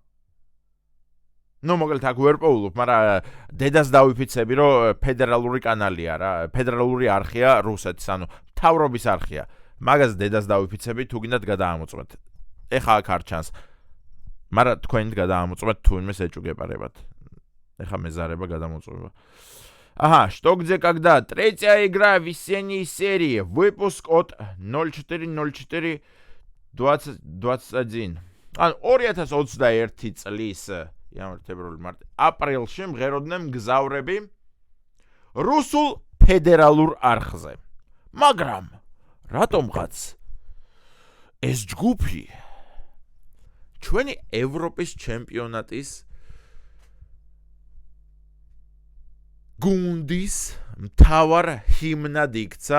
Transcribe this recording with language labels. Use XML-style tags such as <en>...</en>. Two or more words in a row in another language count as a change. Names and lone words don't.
<ka>მოკლედ აქ ვერ პოულობ, მაგრამ დედას დავიფიცები, რომ ფედერალური კანალია რა, ფედერალური არხია რუსეთის, ანუ მთავრობის არხია. მაგას დედას დავიფიცები, თუ გინდათ გადაამოწმეთ. ეხა აქ არ ჩანს. მაგრამ თქვენით გადაამოწმეთ, თუ იმეს ეჭუგეპარებათ. ეხა მეზარება გადამოწმება.</ka> <ru>Ага, что где когда? Третья игра весенней серии. Выпуск от 04.04.2021.</ru> <ka>ან 2021 წლის იანვარ-თებერვალი მარტი აპრილში მღეროდნენ მგზავრები რუსულ ფედერალურ არხზე. მაგრამ რატომღაც ეს ჯგუფი ჩვენი ევროპის ჩემპიონატის გუნდის მთავარ ჰიმნად იქცა</ka>